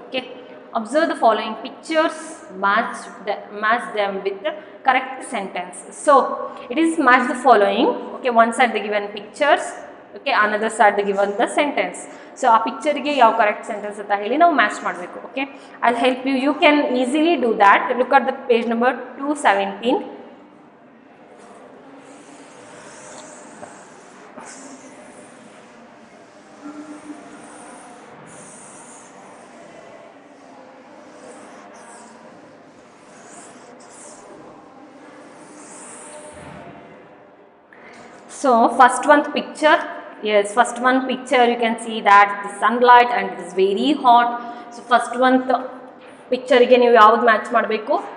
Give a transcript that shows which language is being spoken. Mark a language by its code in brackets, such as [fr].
[en] Okay, observe the following pictures, match them with the correct sentence. So it is match the following. Okay, one side they given pictures, okay, another side they given the sentence. [kn] So ಆ ಪಿಕ್ಚರ್ಗೆ ಯಾವ correct sentence ಅಂತ ಹೇಳಿ ನಾವು match ಮಾಡಬೇಕು. [en] Okay, I will help you. You can easily do that. Look at the page number 217. So first one picture, yes, first one picture you can see that the sunlight and it is very hot. [kn] So first one picture ಗೆ ನೀವು ಯಾವುದು match ಮಾಡಬೇಕು?